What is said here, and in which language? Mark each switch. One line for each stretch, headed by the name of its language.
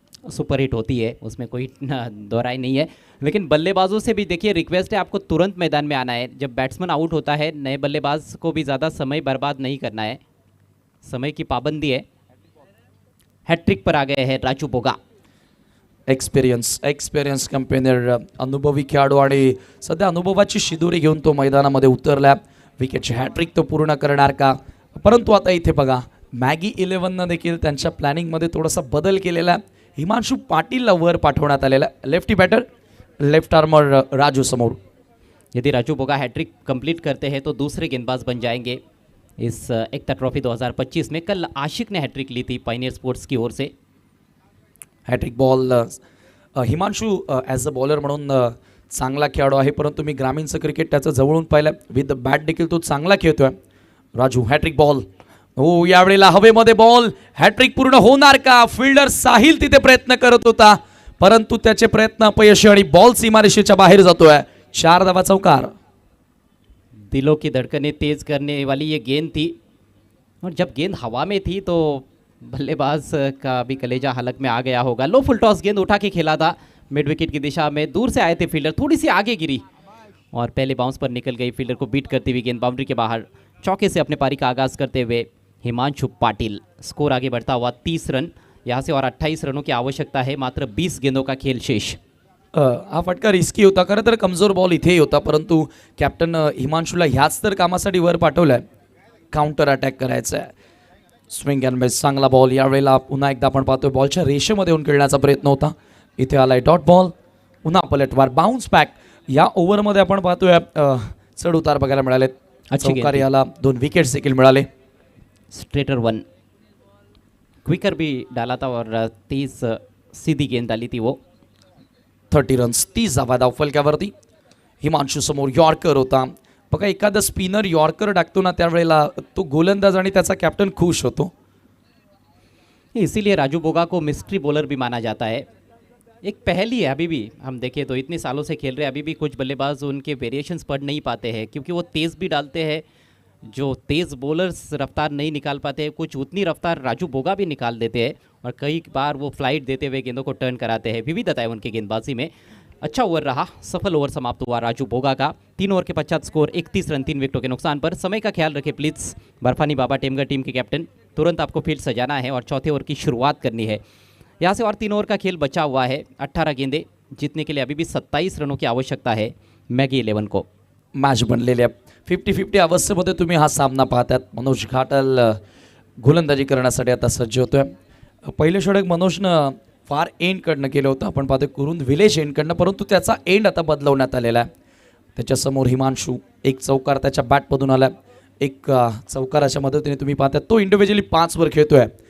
Hindi: Superhit होती है, उसमें कोई दोहराई नहीं है. लेकिन बल्लेबाजों से भी देखिए रिक्वेस्ट है आपको तुरंत मैदान में आना है. जब बैट्समैन आउट होता है नए बल्लेबाज को भी ज़्यादा समय बर्बाद नहीं करना है. समय की पाबंदी है. हैट्रिक पर आ गए हैं राजू बोगा.
Marathi: एक्सपिरियन्स कंपेनियर अनुभवी खेळाडू आणि सध्या अनुभवाची शिदोरी घेऊन तो मैदानामध्ये उतरला. विकेटची हॅट्रिक तो पूर्ण करणार का? परंतु आता इथे बघा मॅगी 11नं देखील त्यांच्या प्लॅनिंगमध्ये थोडासा बदल केलेला. हिमांशु पाटीलला वर पाठवण्यात आलेला. Lefty batter left armour Raju समोर.
Hindi: यदि राजू बोगा हैट्रिक कंप्लीट करते हैं तो दूसरे गेंदबाज बन जाएंगे इस एकता ट्रॉफी 2025 में. कल आशिक ने हैट्रिक ली थी पायनियर स्पोर्ट्स की ओर से.
Marathi: Hat trick ball. Himanshu
English: as a bowler
Marathi: म्हणून चांगला खेळाडू आहे, परंतु मी ग्रामीणचं क्रिकेट त्याचं जवळून पाहिलं.
English: with the bat
Marathi: देखील तो चांगला खेळतोय. Raju hat trick ball. हो, यावेळेला हवेमध्ये बॉल. हॅट्रिक पूर्ण होणार का? फिल्डर साहिल तिथे प्रयत्न करत होता, परंतु त्याचे प्रयत्न अपयशी आणि बॉल सीमारेषेच्या बाहेर जातोय. 4 धावा चौकार.
Hindi: दिलों की धड़कनें तेज़ करने वाली ये गेंद थी और जब गेंद हवा में थी तो बल्लेबाज का भी कलेजा हलक में आ गया होगा. लो फुल टॉस गेंद उठा के खेला था मिड विकेट की दिशा में. दूर से आए थे फील्डर, थोड़ी सी आगे गिरी और पहले बाउंस पर निकल गई. फील्डर को बीट करती हुई गेंद बाउंड्री के बाहर. चौके से अपने पारी का आगाज़ करते हुए हिमांशु पाटिल. स्कोर आगे बढ़ता हुआ 30 रन. यहाँ से और 28 रनों की आवश्यकता है. मात्र 20 गेंदों का खेल शेष.
Marathi: हा फटका रिस्की होता. खरं तर कमजोर बॉल इथेही होता, परंतु कॅप्टन हिमांशूला ह्याच तर कामासाठी वर पाठवलं आहे. काउंटर अटॅक करायचं आहे. Swing and miss. चांगला बॉल. यावेळेला पुन्हा एकदा आपण पाहतोय बॉलच्या रेषेमध्ये येऊन खेळण्याचा प्रयत्न होता. इथे आलाय डॉट बॉल. पुन्हा पलटवार. Bounce back. या ओव्हरमध्ये आपण पाहतोय चढ उतार बघायला मिळाले. चौकार याला 2 विकेट्स देखील मिळाले.
Hindi: स्ट्रेटर 1 क्विकर भी डाला था और 30 सीधी गेंद डाली थी वो.
Marathi: 30 रन्स. 30 धावा धावफलक्यावरती. हिमांशू समोर यॉर्कर होता. बघा एखादा स्पिनर यॉर्कर टाकतो ना त्यावेळेला तो गोलंदाज आणि त्याचा कॅप्टन खुश होतो.
Hindi: इसीलिए राजू बोगा को मिस्ट्री बॉलर भी माना जाता है. एक पहली है अभी भी. हम देखें तो इतने सालों से खेल रहे हैं, अभी भी कुछ बल्लेबाज उनके वेरिएशंस पढ़ नहीं पाते हैं क्योंकि वो तेज़ भी डालते हैं जो तेज़ बॉलर्स रफ्तार नहीं निकाल पाते हैं, कुछ उतनी रफ्तार राजू बोगा भी निकाल देते हैं और कई बार वो फ्लाइट देते हुए गेंदों को टर्न कराते हैं। विविधता है उनकी गेंदबाजी में। अच्छा ओवर रहा, सफल ओवर समाप्त हुआ राजू बोगा का। 3 ओवर के पश्चात स्कोर 31 रन 3 विकेटों के नुकसान पर। समय का ख्याल रखें please Barfani Baba Temghar team के कैप्टन। तुरंत आपको फील्ड सजाना है और चौथे ओवर की शुरुआत करनी है। यहाँ से और 3 ओवर का खेल बचा हुआ है। 18 गेंदे जीतने के लिए अभी भी 27 रनों की आवश्यकता है मैगी 11 को।
Marathi: मॅच बनलेल्या 50-50 अवस्थेमध्ये तुम्ही हा सामना पाहतात. मनोज घाटल गोलंदाजी करण्यासाठी आता सज्ज होतोय. पहिले षटक मनोजनं फार एंडकडनं केलं होतं, आपण पाहतोय कुरुंद विलेज एंडकडनं, परंतु त्याचा एंड आता बदलवण्यात आलेला आहे. त्याच्यासमोर हिमांशू एक चौकार त्याच्या बॅटमधून आला. एक चौकाराच्या मदतीने तुम्ही पाहता तो इंडिव्हिज्युअली 5 वर खेळतोय.